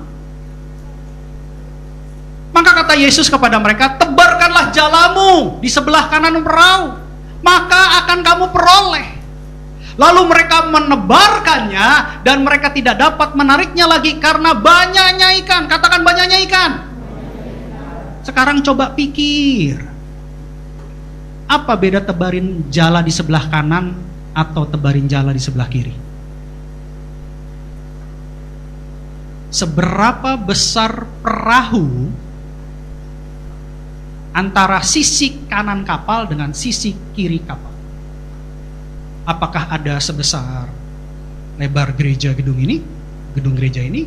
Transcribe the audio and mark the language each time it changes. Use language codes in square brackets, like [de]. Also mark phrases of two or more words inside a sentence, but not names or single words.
[id] Maka kata Yesus kepada mereka, "Tebarkanlah jalamu di sebelah kanan perahu, maka akan kamu peroleh." Lalu mereka menebarkannya dan mereka tidak dapat menariknya lagi karena banyaknya ikan. Katakan banyaknya ikan. Sekarang coba pikir. Apa beda tebarin jala di sebelah kanan atau tebarin jala di sebelah kiri? Seberapa besar perahu antara sisi kanan kapal dengan sisi kiri kapal? Apakah ada sebesar lebar gereja gedung gereja ini?